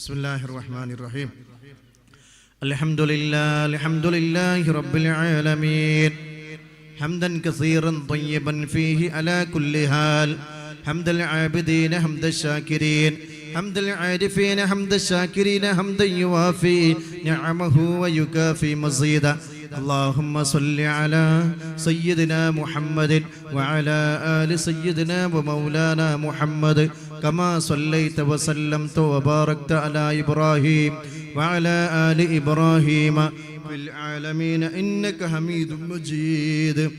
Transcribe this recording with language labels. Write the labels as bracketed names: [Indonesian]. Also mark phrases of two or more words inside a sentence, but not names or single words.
[Arabic] بسم الله الرحمن الرحيم. الحمد لله رب العالمين. حمدا كثيرا طيبا فيه على كل حال. حمد العابدين حمد الشاكرين. حمد العارفين حمد الشاكرين حمدا يوافي نعمه ويكافئ مزيده. اللهم صل على سيدنا محمد وعلى آل سيدنا ومولانا محمد كما صليت وسلمت وباركت على إبراهيم وعلى آل إبراهيم في العالمين إنك حميد مجيد.